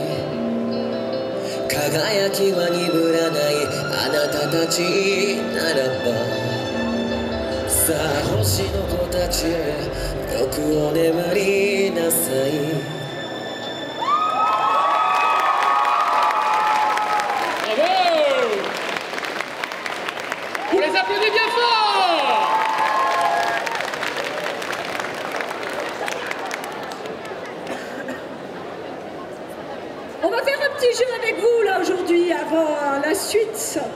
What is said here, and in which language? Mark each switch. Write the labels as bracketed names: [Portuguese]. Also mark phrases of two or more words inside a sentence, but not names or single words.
[Japanese] 輝きは鈍らないあなたたちならばさあ星の子たちよくお眠りなさい [French] On les applaudit bien fort. On va faire un petit jeu avec vous là aujourd'hui avant la suite.